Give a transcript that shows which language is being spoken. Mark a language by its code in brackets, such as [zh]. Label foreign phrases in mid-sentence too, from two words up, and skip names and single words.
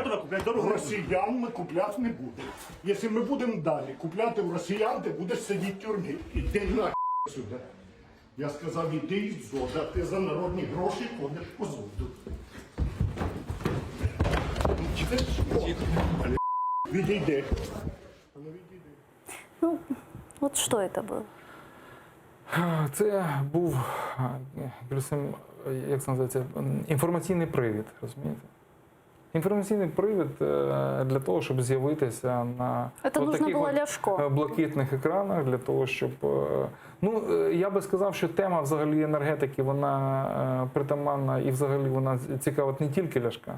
[uk] Росіян ми купляти не будемо. Якщо ми будемо далі купляти в росіян, ти будеш сидіти в тюрмі. Іди на сюди. Я сказав, іди із зода, ти за народні гроші ходиш по зоду. Відійди. Ну, [ru] вот что это было? [uk] Це був, як це називається, інформаційний привід, розумієте? Інформаційний привід для того, щоб з'явитися на таких блакитних екранах, для того, щоб... Ну, я би сказав, що тема взагалі енергетики, вона притаманна і взагалі вона цікавить не тільки Ляшка.